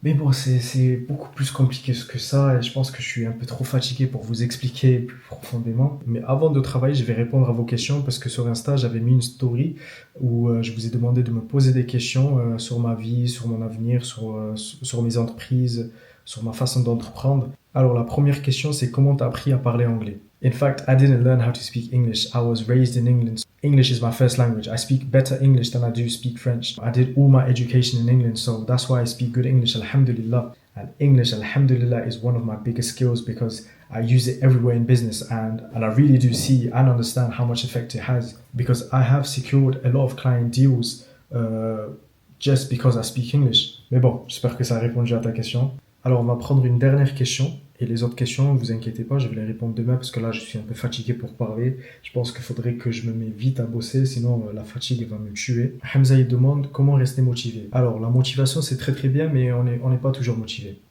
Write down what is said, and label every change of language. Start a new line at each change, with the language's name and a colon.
French: Mais bon, c'est beaucoup plus compliqué que ça et je pense que je suis un peu trop fatigué pour vous expliquer plus profondément. Mais avant de travailler, je vais répondre à vos questions parce que sur Insta, j'avais mis une story où je vous ai demandé de me poser des questions sur ma vie, sur mon avenir, sur mes entreprises, sur ma façon d'entreprendre. Alors la première question, c'est comment tu as appris à parler anglais?
English: In fact, I didn't learn how to speak English. I was raised in England. English is my first language. I speak better English than I do speak French. I did all my education in England, so that's why I speak good English, alhamdulillah. And English, alhamdulillah, is one of my biggest skills because I use it everywhere in business and I really do see and understand how much effect it has because I have secured a lot of client deals just because I speak English.
French: Mais bon, j'espère que ça a répondu à ta question. Alors, on va prendre une dernière question. Et les autres questions, ne vous inquiétez pas, je vais les répondre demain parce que là, je suis un peu fatigué pour parler. Je pense qu'il faudrait que je me mette vite à bosser, sinon la fatigue va me tuer. Hamza, il demande comment rester motivé. Alors, la motivation, c'est très très bien, mais on n'est pas toujours motivé.